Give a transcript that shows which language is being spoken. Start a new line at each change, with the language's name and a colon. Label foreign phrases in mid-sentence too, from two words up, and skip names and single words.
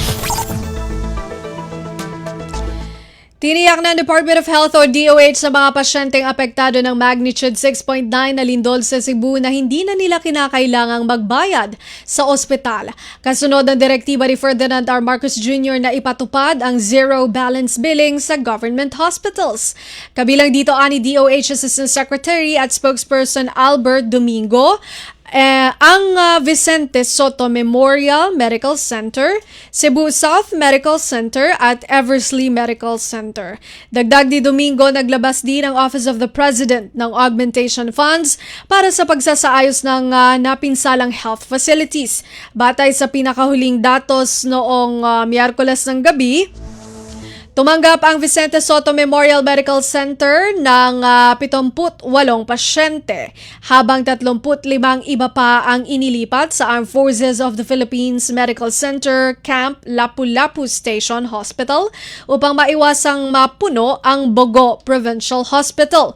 Filipino: Tiniyak ng Department of Health o DOH sa mga pasyenteng apektado ng magnitude 6.9 na lindol sa Cebu na hindi na nila kinakailangang magbayad sa ospital. Kasunod ng direktiba ni Ferdinand R. Marcos Jr. na ipatupad ang
English: zero balance billing
Filipino: sa
English: government hospitals.
Filipino: Kabilang dito ani DOH Assistant Secretary at Spokesperson Albert Domingo, ang Vicente Soto Memorial Medical Center, Cebu South Medical Center at Eversley Medical Center. Dagdag ni Domingo, naglabas din ang Office of the President ng
English: augmentation funds
Filipino: para sa pagsasaayos ng napinsalang
English: health facilities.
Filipino: Batay sa pinakahuling datos noong Miyerkules ng gabi, Tumanggap ang Vicente Soto Memorial Medical Center ng 78 pasyente, habang 35 iba pa ang inilipat sa Armed Forces of the Philippines Medical Center Camp Lapu-Lapu Station Hospital upang maiwasang mapuno ang Bogo Provincial Hospital.